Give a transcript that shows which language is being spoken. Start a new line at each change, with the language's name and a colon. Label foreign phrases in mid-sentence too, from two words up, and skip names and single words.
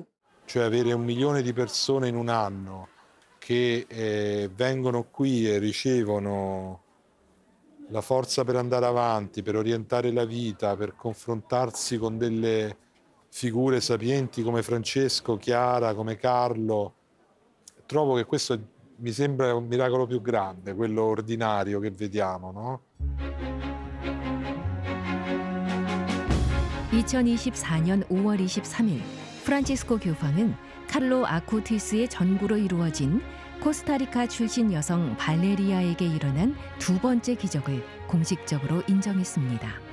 Italian: Cioè avere 1 milione di persone in un anno che vengono qui e ricevono la forza per andare avanti, per orientare la vita, per confrontarsi con delle figure sapienti come Francesco, Chiara, come Carlo. Trovo che questo mi sembra un miracolo più grande, quello ordinario che vediamo, no?
Korean: 2024년 5월 23일 프란치스코 교황은 카를로 아쿠티스의 전구로 이루어진 코스타리카 출신 여성 발레리아에게 일어난 2번째 기적을 공식적으로 인정했습니다.